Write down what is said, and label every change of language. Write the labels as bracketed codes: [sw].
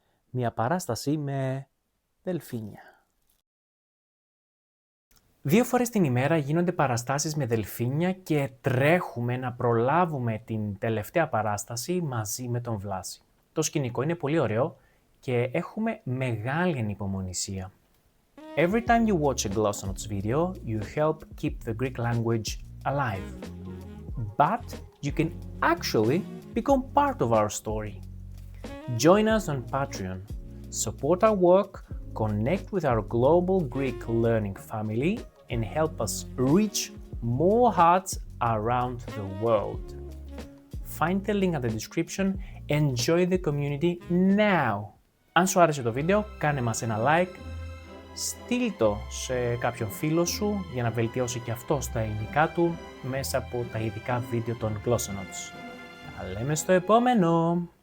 [el] Μια παράσταση με δελφίνια. 2 φορές την ημέρα γίνονται παραστάσεις με δελφίνια και τρέχουμε να προλάβουμε την τελευταία παράσταση μαζί με τον Βλάση. Το σκηνικό είναι πολύ ωραίο και έχουμε μεγάλη ανυπομονησία. [en] Every time you watch a Glossonots video, you help keep the Greek language alive. But you can actually become part of our story. Join us on Patreon, support our work, connect with our global Greek learning family, and help us reach more hearts around the world. Find the link at the description and join the community now. [el] Αν σου άρεσε το βίντεο, κάνε μας ένα like, στείλ το σε κάποιον φίλο σου για να βελτιώσει και αυτό τα ελληνικά του μέσα από τα ειδικά βίντεο των Glossonots. Τα λέμε στο επόμενο!